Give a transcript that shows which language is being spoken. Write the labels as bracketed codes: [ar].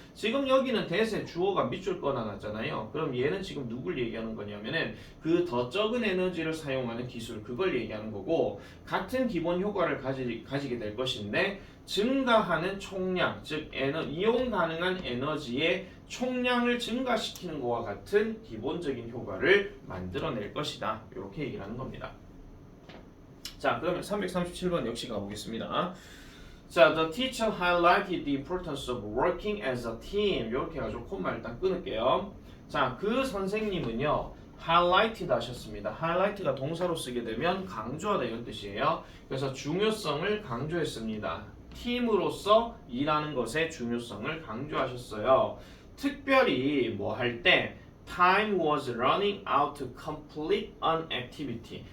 [ko] 지금 여기는 that의 주어가 밑줄 꺼놔놨잖아요. 그럼 얘는 지금 누굴 얘기하는 거냐면은 그 더 적은 에너지를 사용하는 기술 그걸 얘기하는 거고 같은 기본 효과를 가지게 될 것인데 증가하는 총량, 즉 이용 가능한 에너지의 총량을 증가시키는 것과 같은 기본적인 효과를 만들어낼 것이다. 이렇게 얘기를 하는 겁니다. 자, 그러면 337번 역시 가보겠습니다. [en] 자, the teacher highlighted the importance of working as a team. [ko] 이렇게 해가지고 콤마 일단 끊을게요. 자, 그 선생님은요. highlighted 하셨습니다. highlight가 동사로 쓰게 되면 강조하다 이런 뜻이에요. 그래서 중요성을 강조했습니다. 팀으로서 일하는 것의 중요성을 강조하셨어요. 특별히 뭐 할 때 [en] time was running out to complete an activity.